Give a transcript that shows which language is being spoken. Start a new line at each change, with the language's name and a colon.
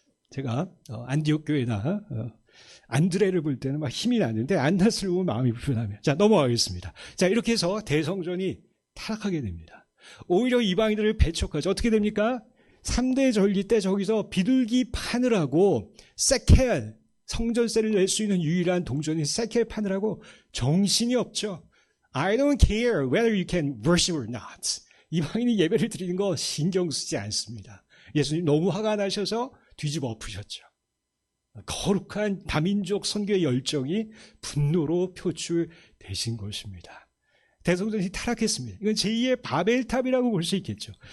Korean: 제가 안디옥 교회나 안드레를 볼 때는 막 힘이 나는데 안나스를 보면 마음이 불편하면. 자, 넘어가겠습니다. 자, 이렇게 해서 대성전이 타락하게 됩니다. 오히려 이방인들을 배척하죠. 어떻게 됩니까? 3대 전리 때 저기서 비둘기 파느라고 세켈, 성전세를 낼 수 있는 유일한 동전인 세켈 파느라고 정신이 없죠.
English: I don't care whether you can worship or not.
Korean: 이방인이 예배를 드리는 거 신경 쓰지 않습니다. 예수님 너무 화가 나셔서 뒤집어 엎으셨죠. 거룩한 다민족 선교의 열정이 분노로 표출되신 것입니다. 대성전이 타락했습니다. 이건 제2의 바벨탑이라고 볼 수 있겠죠.